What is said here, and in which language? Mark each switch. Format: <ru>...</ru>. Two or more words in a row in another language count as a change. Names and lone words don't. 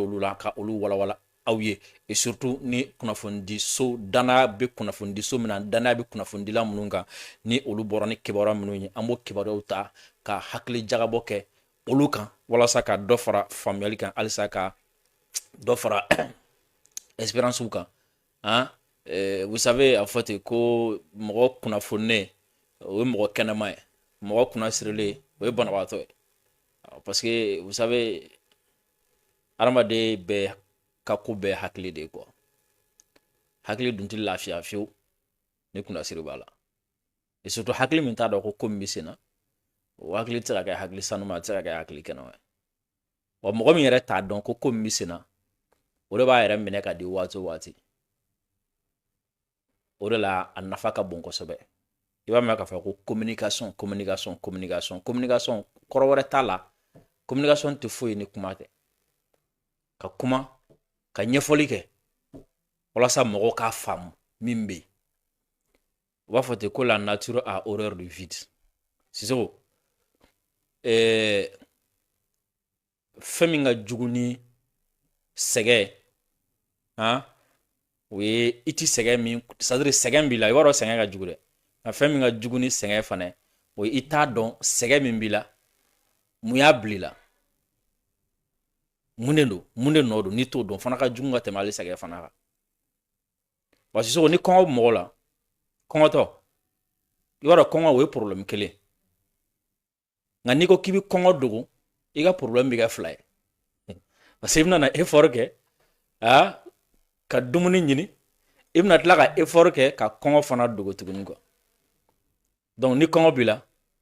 <bm>olu la ka olu walawala aw ye</bm> <fr>et surtout</fr> <bm>ni kunnafonidiso danaya bɛ kunnafonidiso min na danaya bɛ kunnafonidila minnu kan ni olu bɔra ni kibaruya minnu ye an b'o kibaruyaw ta ka hakili jagabɔ kɛ olu kan walasa ka dɔ fara faamuyali kan halisa ka dɔ fara espérance kan</bm> <fr>vous savez en fait</fr> <bm>ko mɔgɔ kunnafonilen o ye mɔgɔ kɛnɛma ye mɔgɔ kunna sirilen o ye banabaatɔ ye</bm> <fr>parce que vous savez</fr> <bm>adamaden bɛɛ ka ko bɛɛ hakili de ye quoi hakili dun tɛ lafiya fiyewu ni kunnasiri b'a la</bm> <fr>et surtout</fr> <bm>hakili min t'a dɔn ko min bɛ sen na o hakili tɛ se ka kɛ hakili sanuma a tɛ se ka kɛ hakili kɛnɛma ye wa mɔgɔ min yɛrɛ t'a dɔn ko min bɛ sen na o de b'a yɛrɛ minɛ ka di waati o waati o de la a nafa ka bon kosɛbɛ i b'a mɛn k'a fɔ ko communication kɔrɔ wɛrɛ t'a la communication tɛ foyi ni kuma tɛ ka kuma ka ɲɛfɔli kɛ walasa mɔgɔw k'a faamu min bɛ yen u b'a fɔ ten ko</bm> <fr>la nature a horreur du vide</fr> <bm>Sisoko fɛn min ka jugu ni sɛgɛ o ye i ti sɛgɛ min</bm> <fr>c'est à dire</fr> <bm>sɛgɛn b'i la i b'a dɔn sɛgɛn ka jugu dɛ nka fɛn min ka jugu ni sɛgɛn fana o ye i t'a dɔn sɛgɛn min b'i la mun y'a bil'i la mun de nɔ don n'i t'o dɔn fana ka jugu ka tɛmɛ hali sɛgɛn fana kan wa Sisoko ni kɔngɔ bɛ mɔgɔ la kɔngɔtɔ i b'a dɔn kɔngɔ o ye problème kelen nka n'i ko k'i bɛ kɔngɔ dogo i ka problème bɛ kɛ fila ye</bm> <fr>parce que</fr> <bm>i bɛna effort kɛ ka dumuni ɲini i bɛna tila ka effort kɛ ka kɔngɔ fana dogo tuguni</bm> <fr>quoi donc</fr> <bm>ni kɔngɔ b'i la</bm>